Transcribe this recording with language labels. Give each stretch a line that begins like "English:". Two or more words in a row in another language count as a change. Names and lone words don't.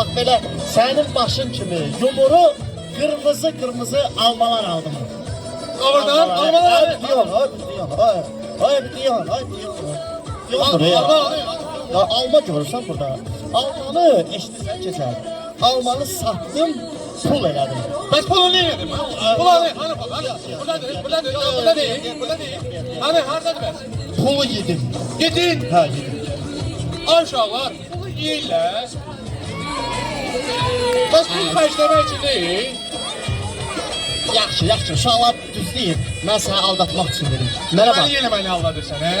Azerbaijani: Bax belə, sənin başın kimi yumuru qırmızı almalar aldım. Doğrudan, almalar?
Turkish: Ay diyon.
Azerbaijani: Ya alma görürsən burada. Almanı eşitirsən keçər. Almanı satdım, pul elədim. Bəs pulu
Turkish: ne yedim? Pula ne? Hani pul? Burada değil.
Azerbaijani: Hani haradadır bəs? Pulu yedim. Yedin? Hə, yedim. Ay uşaqlar, pulu yeyirlər. Bəs pul xərcləmək üçün deyil. Yaxşı, uşaqlar düz deyil. Mən səni aldatmaq üçün verim. Mənə bax. Yenə məni aldadırsan, hə?